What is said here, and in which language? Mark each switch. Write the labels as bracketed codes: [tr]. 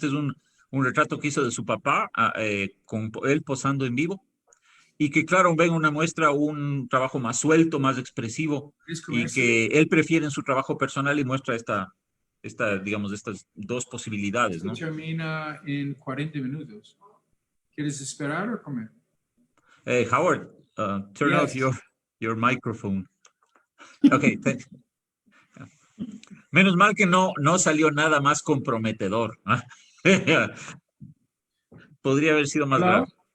[es] Este es un retrato que hizo de su papá, con él posando en vivo, y que claro, ven una muestra, un trabajo más suelto, más expresivo, y que él prefiere en su trabajo personal y muestra digamos, estas dos posibilidades, ¿no? Termina en 40 minutos. ¿Quieres esperar o comer? [en] Howard, turn off your microphone. [es] Okay, menos mal que no salió nada más comprometedor. Podría haber sido más grave.